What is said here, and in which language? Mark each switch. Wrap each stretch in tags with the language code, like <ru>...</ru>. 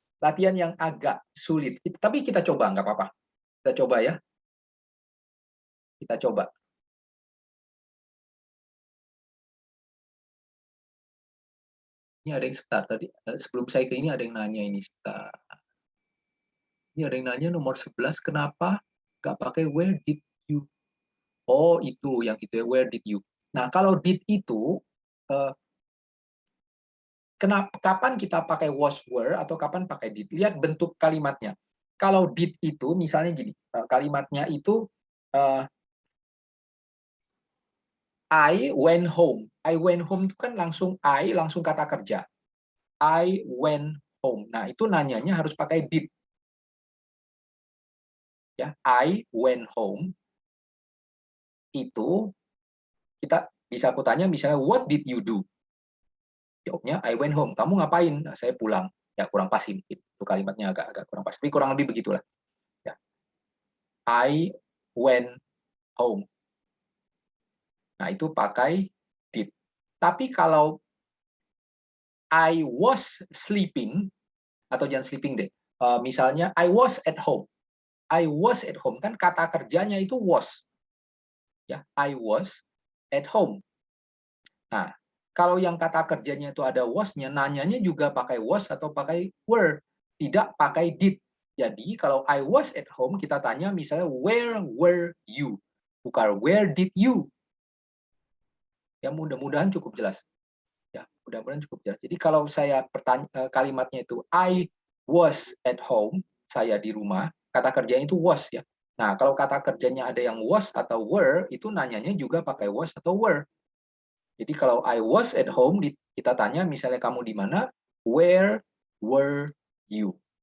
<id>Latihan yang agak sulit. Tapi kita coba, nggak apa-apa. Kita coba ya. Kita coba. Ini ada yang sebentar tadi. Sebelum saya ke ini ada yang nanya ini. Sebentar. Ini ada yang nanya nomor 11. Kenapa nggak pakai</id> <en>where did you?</en> <id>Oh, itu yang itu ya.</id> <en>Where did you?</en> <id>Nah, kalau did itu, kapan kita pakai was were atau kapan pakai did? Lihat bentuk kalimatnya. Kalau did itu misalnya gini, kalimatnya itu</id> <en>I went home. I went home</en> <id>itu kan langsung langsung kata kerja. I went home. Nah, itu nanyanya harus pakai did. Ya,</id> <en>I went home.</en> <id>Itu kita bisa aku tanya misalnya</id> <en>what did you do?</en> <id>Jawabnya</id> <en>I went home.</en> <id>Kamu ngapain? Nah, saya pulang. Ya kurang pas ini. Itu kalimatnya agak kurang pas. Tapi kurang lebih begitulah. Ya.</id> <en>I went home.</en> <id>Nah, itu pakai did. Tapi kalau</id> <en>I was sleeping,</en> <id>atau jangan sleeping deh. Misalnya</id> <en>I was at home. I was at home,</en> <id>kan kata kerjanya itu was.</id> <en>Ya, I was at home.</en> <id>Nah, kalau yang kata kerjanya itu ada was-nya, nanyanya juga pakai was atau pakai were, tidak pakai did. Jadi kalau</id> <en>I was at home,</en> <id>kita tanya misalnya</id> <en>where were you?</en> <id>Bukan</id> <en>where did you?</en> <id>Ya, mudah-mudahan cukup jelas. Ya, mudah-mudahan cukup jelas. Jadi kalau saya kalimatnya itu</id> <en>I was at home,</en> <id>saya di rumah, kata kerjanya itu was ya. Nah, kalau kata kerjanya ada yang was atau were, itu nanyanya juga pakai was atau were. Jadi kalau</id> <en>I was at home,</en> <id>kita tanya misalnya kamu di mana,</id> <en>where were you?</en>